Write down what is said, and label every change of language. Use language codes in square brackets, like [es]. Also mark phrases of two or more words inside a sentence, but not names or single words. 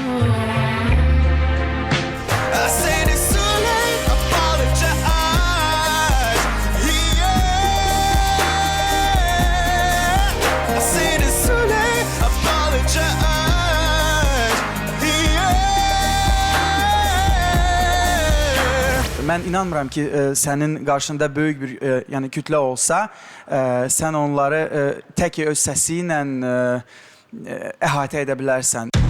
[en] I said it's too late, apologize. Yeah. I said it's too late, apologize. Yeah. [az] Mən inanmıram ki, sənin qarşında böyük bir yəni kütlə olsa, sən onları tək öz səsi ilə əhatə edə bilərsən.